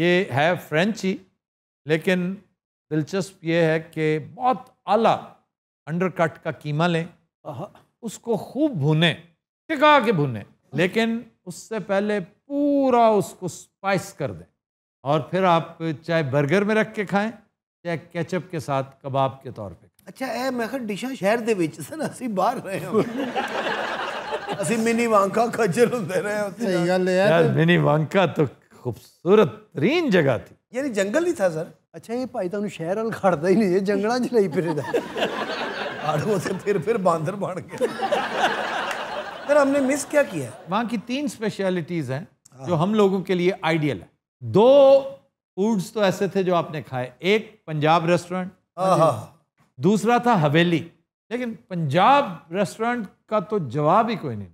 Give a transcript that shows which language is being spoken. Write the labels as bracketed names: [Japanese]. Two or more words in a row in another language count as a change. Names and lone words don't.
[Urdu] یہ ہے فرنچ ہی، لیکن دلچسپ یہ ہے کہ بہت اعلیٰ انڈرکٹ کا قیمہ لیں، اس کو خوب بھونیں، ٹکا کے بھونیں، لیکن اس سے پہلے پورا اس کو اسپائس کر دیں، اور پھر آپ چاہے برگر میں رکھ کے کھائیں چاہے کیچپ کے ساتھ کباب کے طور پہ. [Punjabi] ਅੱਛਾ ਏ ਮੈਂ ਕਿਹਾ ਡਿਸ਼ਾ ਸ਼ਹਿਰ ਦੇ ਵਿੱਚ ਸਨ, ਅਸੀਂ ਬਾਹਰ ਰਹੇ ਹਾਂ। ਅਸੀਂ ਮਿਨੀ ਵਾਂਕਾ ਖੱਜਲ ਹੁੰਦੇ ਰਹੇ ਉੱਥੇ। ਸਹੀ ਗੱਲ ਹੈ [Urdu] یار، منی وانکا تو خوبصورت ترین جگہ تھی. یعنی جنگل ہی تھا سر. [Punjabi] ਅੱਛਾ ਯੇ ਭਾਈ ਤੁਹਾਨੂੰ ਸ਼ਹਿਰ ਵੱਲ ਖੜਦਾ ਹੀ ਨਹੀਂ, ਇਹ ਜੰਗਲਾਂ 'ਚ ਲਈ ਫਿਰਦਾ। [Urdu] آڑوں سے پھر باندر بن گیا. پھر ہم نے مس کیا کیا? وہاں کی 3 اسپیشلٹیز ہیں جو ہم لوگوں کے لیے آئیڈیل ہے. 2 فوڈز تو ایسے تھے جو آپ نے کھائے، ایک پنجاب ریسٹورنٹ، دوسرا تھا حویلی. لیکن پنجاب ریسٹورنٹ کا تو جواب ہی کوئی نہیں.